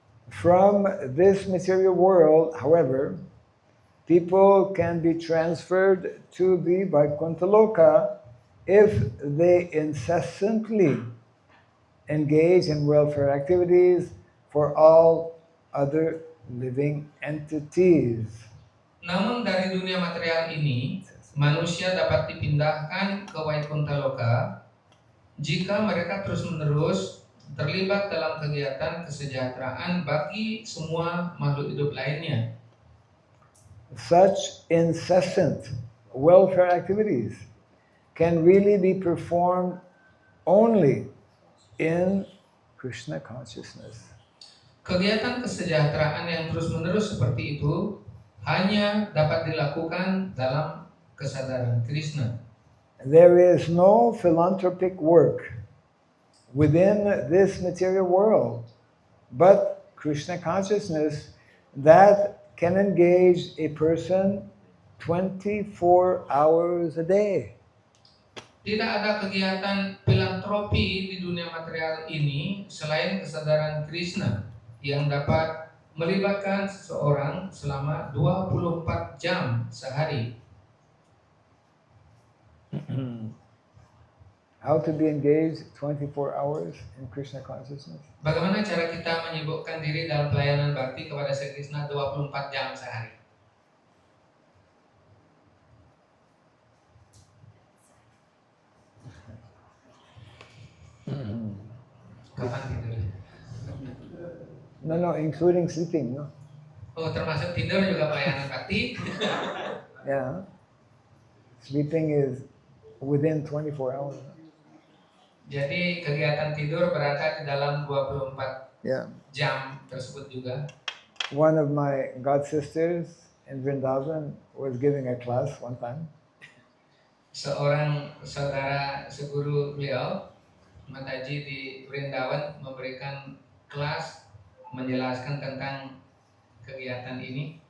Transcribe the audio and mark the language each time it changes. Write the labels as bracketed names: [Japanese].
[English] From this material world, however, people can be transferred to the Vaikuntha Loka if they incessantly engage in welfare activities for all other living entities. [Indonesian] Namun dari dunia material ini, manusia dapat dipindahkan ke Vaikuntha Loka jika mereka terus-menerus terlibat dalam kegiatan kesejahteraan bagi semua makhluk hidup lainnya. [English] Such incessant welfare activities can really be performed only in Krishna consciousness. [Indonesian] Kegiatan kesejahteraan yang terus-menerus seperti itu hanya dapat dilakukan dalam kesadaran Krishna. [English] There is no philanthropic work within this material world, but Krishna consciousness that can engage a person 24 hours a day. [Indonesian] Tidak ada kegiatan filantropi di dunia material ini selain kesadaran Krishna yang dapat melibatkan seseorang selama 24 jam sehari. [English] How to be engaged 24 hours in Krishna consciousness? [Indonesian] Bagaimana cara kita menyibukkan diri dalam pelayanan bakti kepada Sri Krishna 24 jam sehari? Kapan tidur? [English] No, including sleeping, no? [Indonesian] Oh, termasuk tidur juga pelayanan bakti? [English] Yeah. Sleeping is within 24 hours. [Indonesian] Jadi kegiatan tidur berada di dalam 24 [English] Yeah. [Indonesian] jam tersebut juga. [English] One of my god sisters in Vrindavan was giving a class one time. [Indonesian] Seorang saudara seguru beliau, Mataji di Vrindavan, memberikan kelas menjelaskan tentang kegiatan ini.